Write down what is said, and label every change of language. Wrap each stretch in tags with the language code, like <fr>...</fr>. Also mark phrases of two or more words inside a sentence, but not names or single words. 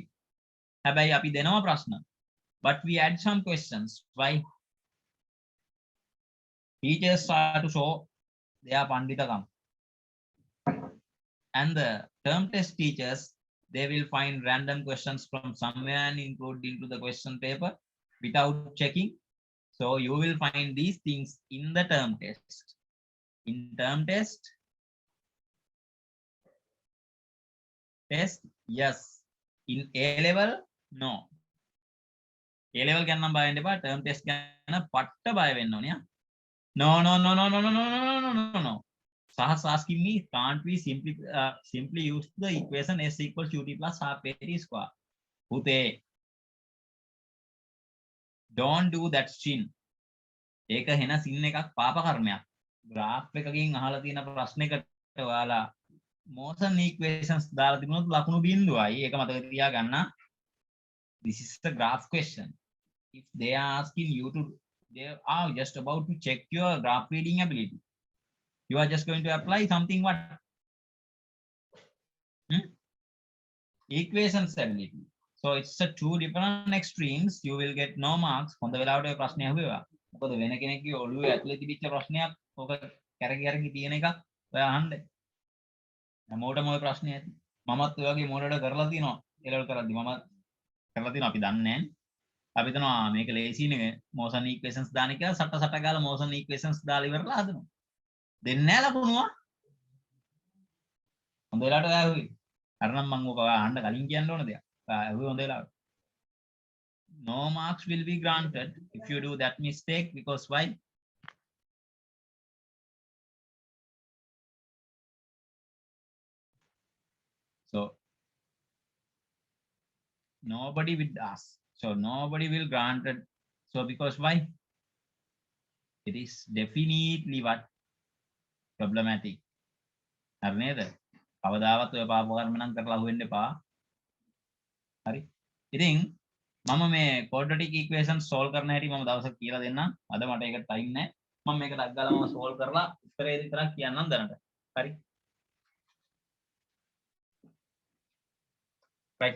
<si>හැබැයි අපි දෙනවා ප්‍රශ්න,</si> <en>but we add some questions. Why? Teachers are to show their pandithakam, and the term test teachers, they will find random questions from somewhere and include into the question paper without checking. So you will find these things in the term test. In term test, yes. In A level, no. A level</en> <si>ගැන නම් බය වෙන්න එපා.</si> <en>term test</en> <si>ගැන පට්ට බය වෙන්න ඕනේ.</si> <en>No. Sahas asking me, can't we simply use the equation s equals ut plus half at square? Pute, don't do that sin.</en> <si>ඒක හෙන සින් එකක් පාප කර්මයක්. graph එකකින් අහලා තියෙන ප්‍රශ්නයකට ඔයාලා</si> <en>motion equations</en> <si>දාලා තිබුණොත් ලකුණු බිඳුවයි. ඒක මතක තියාගන්න.</si> <en>This is the graph question. If they are asking you to, they are just about to check your graph reading ability. You are just going to apply something what? Equations ability. So it's a two different extremes. You will get no marks.</en> <si>හොඳ වෙලාවට ඔය ප්‍රශ්නය අහුවෙවා. මොකද වෙන කෙනෙක්ගේ ඔළුවේ ඇතුලේ තිබිච්ච ප්‍රශ්නයක් ඔක කැරකි තියෙන එකක් ඔය අහන්න. හැමෝටම ඔය ප්‍රශ්නේ ඇති. මමත් ඔය වගේ මොඩට කරලා තියෙනවා. එලවල් කරද්දි මමත් කරලා තියෙනවා. අපි දන්නේ නැහැ. අපි හිතනවා මේක ලේසිනේ</si> <en>motion equations</en> <si>දාන එක සට ගාලා</si> <en>motion equations</en> <si>දාලා ඉවරලා හදනවා. දෙන්නේ නැහැ ලකුණුව. හොඳ වෙලාවට ඔයා ඇහුවේ. අර නම් මම ඔක අහන්න කලින් කියන්න ඕන දෙයක්. ඔයා ඇහුවේ හොඳ වෙලාවට.</si> <en>No marks will be granted if you do that mistake, because why? So nobody will ask. So nobody will granted. So because why? It is definitely what? Problematic.</en> <si>හරි නේද? කවදාවත් ඔය පාප කර්ම නම් කරලා අහුවෙන්න එපා. හරි. ඉතින් මම මේ</si> <en>quadratic equation solve</en> <si>කරන හැටි මම දවසක් කියලා දෙන්නම්. අද මට ඒකට time නැහැ. මම මේක ඩක් ගාලා මම solve කරලා උත්තරේ විතරක් කියන්නම් දැනට. හරි.</si> <en>right.</en>